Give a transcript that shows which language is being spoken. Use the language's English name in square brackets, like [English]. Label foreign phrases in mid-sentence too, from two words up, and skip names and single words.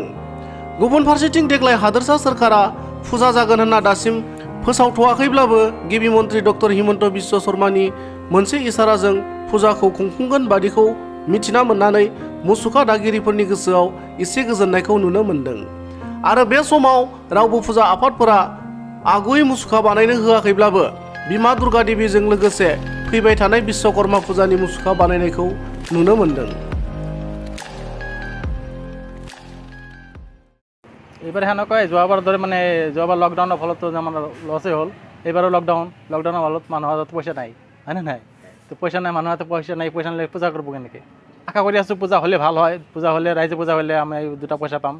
[Bodo] गुबुन फारसेथिं देग्लाय हादोरसा सोरखारा फुजा जागोन होनना दासिम फोसावथ'वाखैब्लाबो गिबि मन्त्रि डक्टर हिमन्त बिश्व शर्मानि मोनसे इसाराजों फुजाखौ खुंफुंगोन बादिखौ मिथिना मोननानै मुसुखा दागिरिफोरनि गोसोआव एसे गोजोननायखौ नुनो मोन्दों। आरो बे समाव रावबो फुजा आफादफोरा आगुयै मुसुखा बानायनो होआखैब्लाबो बिमा दुर्गा देवीजों लोगोसे फैबाय थानाय विश्वकर्मा फुजानि मुसुखा बानायनायखौ नुनो मोन्दों। [Assamese] এইবাৰ সেনেকুৱাই যোৱাবাৰ দৰে মানে যোৱাবাৰ লকডাউনৰ ফলতো আমাৰ লছেই হ'ল। এইবাৰো লকডাউনৰ ফলত মানুহৰ হাতত পইচা নাই, হয়নে নাই? তো পইচা নাই, মানুহৰ হাতত পইচা নাই, পইচা নালে পূজা কৰিব কেনেকৈ? আশা কৰি আছোঁ পূজা হ'লে ভাল হয়, পূজা হ'লে ৰাইজে পূজা হ'লে আমি দুটা পইচা পাম।